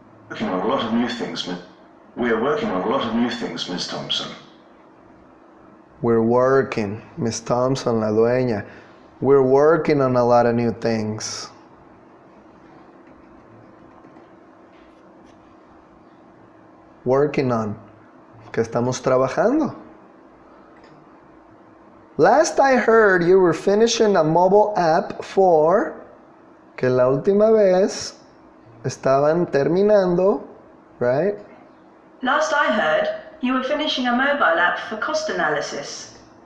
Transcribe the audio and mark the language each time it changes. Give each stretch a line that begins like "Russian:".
English: Working on a lot of new things. We are working on a lot of new things, Ms. Thompson. We're working, Miss Thompson,
Spanish: la dueña.
English: We're working on a lot of new things. Working on,
Spanish: que estamos trabajando.
English: Last I heard you were finishing a mobile app for,
Spanish: que la última vez estaban terminando,
English: right? Last I heard, you were finishing a mobile app for cost analysis.